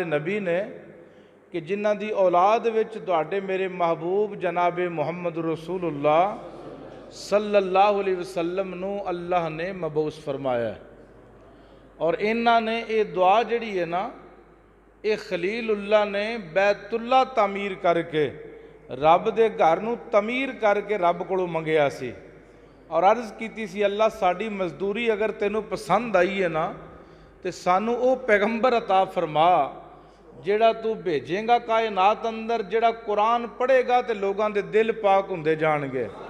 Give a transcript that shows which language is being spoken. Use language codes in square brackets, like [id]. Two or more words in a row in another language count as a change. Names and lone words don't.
[pa] نبی نے کہ جنہاں دی اولاد وچ تہاڈے میرے محبوب جناب محمد رسول‌اللہ [ar] صلی اللہ علیہ وسلم [pa] نوں اللہ نے مبعوث فرمایا ہے. اور انہاں نے یہ دعا جیہڑی ہے نا، یہ خلیل‌اللہ نے بیت‌اللہ تعمیر کرکے رب دے گھر نوں تعمیر کرکے رب کولوں منگیا سی اور عرض کیتی سی، اللہ ساڈی مزدوری اگر تینوں پسند آئی ہے نا تو سانوں وہ پیغمبر عطا فرما جیہڑا تو بھیجے گا کائنات اندر، جیہڑا قرآن پڑھے گا تو لوگوں کے دل پاک ہوندے جان گے.